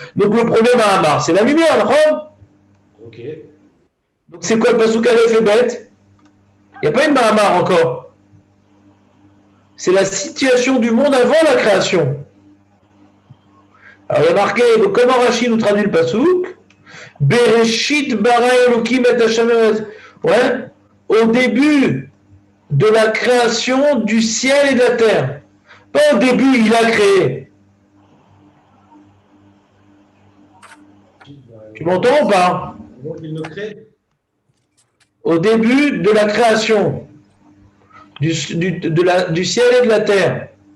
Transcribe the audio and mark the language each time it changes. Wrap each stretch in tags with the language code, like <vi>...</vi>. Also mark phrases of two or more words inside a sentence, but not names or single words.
<fr>Donc le premier Ma'amar, c'est la lumière, d'accord? Ok. Donc c'est quoi le</fr> <he>פסוק אלף</he> <fr>et Bet? Il n'y a pas une Ma'amar encore. C'est la situation du monde avant la création. Alors il y a marqué, donc comment Rashi nous traduit le Passouk?</fr> <he>בראשית ברא אלוקים את השם.</he> <fr>Ouais. Au début de la création du ciel et de la terre. Pas au début, il a créé. Tu m'entends ou pas? Donc il le crée. Au début de la création du ciel et de la terre.</fr>